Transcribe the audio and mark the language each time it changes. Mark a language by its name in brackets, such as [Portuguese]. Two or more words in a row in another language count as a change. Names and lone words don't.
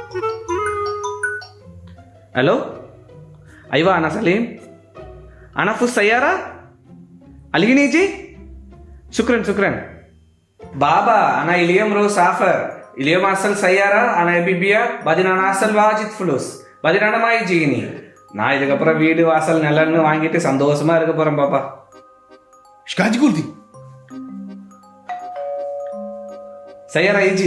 [Arabic] الو ايوه انا سليم، انا في السيارة. الحين يجي. شكرا بابا انا اليوم روح سافر، اليوم اصل سيارة انا ابي بيع، بعدين انا اصل واجد فلوس، بعدين انا ما يجيني. [Tamil] நான் இதுக்கப்புறம் வீடு வாசல் நிலன்னு வாங்கிட்டு சந்தோஷமா இருக்க போறேன் பாப்பா. [Arabic] ايش قاعد يقول دي؟ سيارة يجي.